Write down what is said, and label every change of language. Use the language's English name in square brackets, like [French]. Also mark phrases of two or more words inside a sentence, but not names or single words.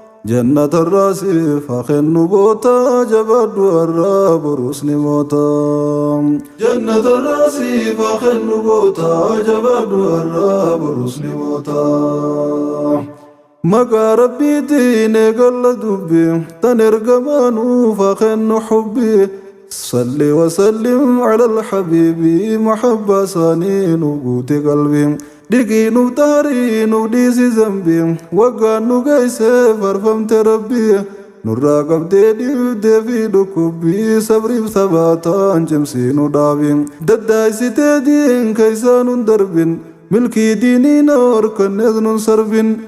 [Oromo] Jannata irraa siif haa kennu boota, jabaadhu har'aa borus ni moota. Jannata irraa siif haa kennu boota, jabaadhu har'aa borus ni moota. Maqaa Rabbiitiin eegalla dubbi, tan ergamaa nuuf haa kennu hubbi. [Arabic] صل وسلم على الحبيب، محبة ساني نقوت قلبي. [Oromo] Dhiqii nuuf taarii nuuf dhiisi zambii, waggaan nu geesse farfamte Rabbi. Nurraa qabdee dhibdee fi dhukkubbii, sabriif sabaataan cimsii nu dhaabi. Daddaa'isitee diin keessaa nun darbin, milkii diinii na horkannees nun sarbin.